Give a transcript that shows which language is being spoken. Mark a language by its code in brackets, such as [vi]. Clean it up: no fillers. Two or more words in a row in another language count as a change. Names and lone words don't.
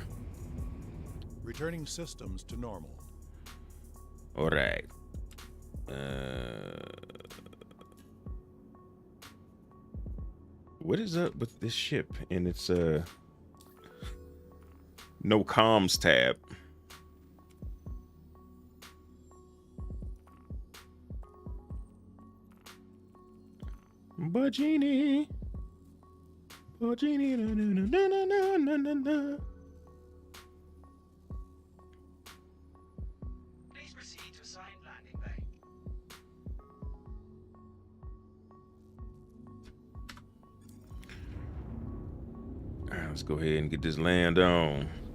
[en] Returning systems to normal. All right. What is up with this ship and its no comms tab? Bajini. Bajini. Na, na, na, na, na, na. Please proceed to assigned landing bay. All right, let's go ahead and get this land on.